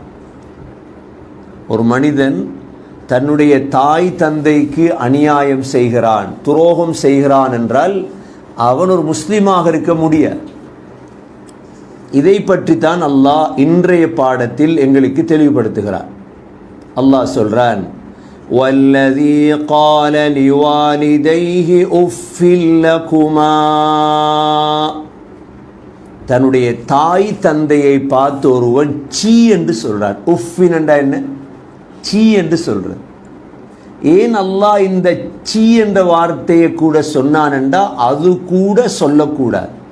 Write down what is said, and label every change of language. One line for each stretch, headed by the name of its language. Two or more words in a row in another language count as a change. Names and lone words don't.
Tamil: ஒரு மனிதன் தன்னுடைய தாய் தந்தைக்கு அநியாயம் செய்கிறான், துரோகம் செய்கிறான் என்றால் அவன் ஒரு முஸ்லீமாக இருக்க முடியாது. இதை பற்றித்தான் அல்லாஹ் இன்றைய பாடத்தில் எங்களுக்கு தெளிவுபடுத்துகிறான். அல்லாஹ் சொல்றான்,
Arabic: وَالَّذِي قَالَ لِوَالِدَيْهِ أُفٍّ لَكُمَا,
Tamil: தன்னுடைய தாய் தந்தையை பார்த்து ஒருவன் சீ என்று சொல்றான். உஃபின் என்றா என்ன? சீ என்று சொல்றான். ஏன் அல்லாஹ் இந்த சீ என்ற வார்த்தையை கூட சொன்னான் என்றா, அது கூட சொல்லக்கூடாது.